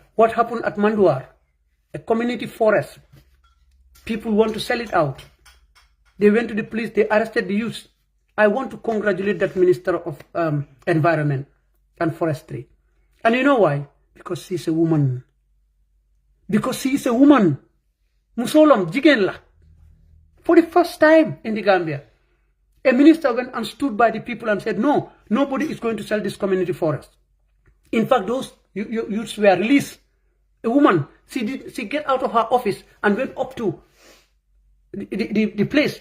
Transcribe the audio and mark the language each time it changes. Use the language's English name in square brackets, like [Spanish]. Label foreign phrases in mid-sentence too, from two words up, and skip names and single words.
[English] What happened at Manduar, a community forest. People want to sell it out. They went to the police, they arrested the youth. I want to congratulate that Minister of Environment and Forestry. And you know why? Because she's a woman. Because she is a woman. [Wolof] Musolom, jigen la. [English] For the first time in the Gambia, a minister went and stood by the people and said, no, nobody is going to sell this community forest. In fact, those youths were released. A woman, she get out of her office and went up to the place.